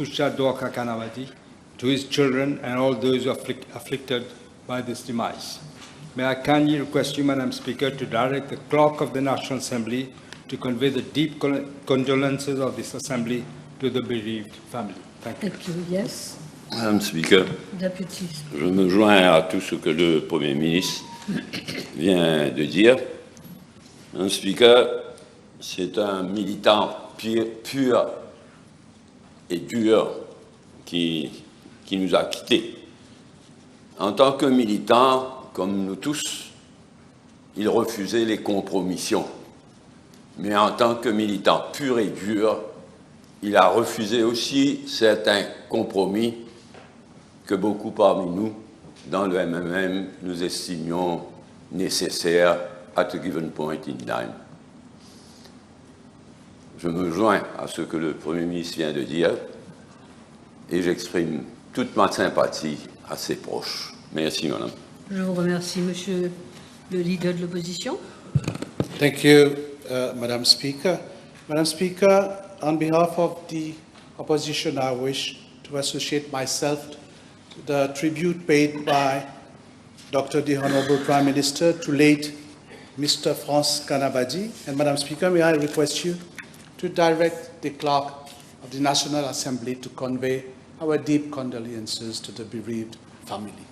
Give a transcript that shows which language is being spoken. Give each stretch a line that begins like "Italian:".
English: Usha Dwaka Canabati, to his children and all those who are afflicted by this demise. May I kindly request you, Madam Speaker, to direct the clerk of the National Assembly to convey the deep condolences of this Assembly to the bereaved family. Thank you. Thank you. Yes. Madame Speaker, Deputy.
French: je me joins à tout ce que le Premier ministre vient de dire. Madame Speaker, c'est un militant pur et dur qui nous a quittés. En tant que militant, comme nous tous, il refusait les compromissions. Mais en tant que militant pur et dur, il a refusé aussi certains compromis que beaucoup parmi nous, dans le MMM, nous estimions nécessaires
English: at a given point in time.
French: Je me joins à ce que le Premier ministre vient de dire et j'exprime toute ma sympathie à ses proches. Merci, madame. Je vous remercie, monsieur le leader de l'opposition.
English: Thank you, Madam Speaker. Madam Speaker, on behalf of the opposition, I wish to associate myself to the tribute paid by the Honorable Prime Minister to late Mr. France Kanabadi. And Madam Speaker, may I request you to direct the Clerk of the National Assembly to convey our deep condolences to the bereaved family.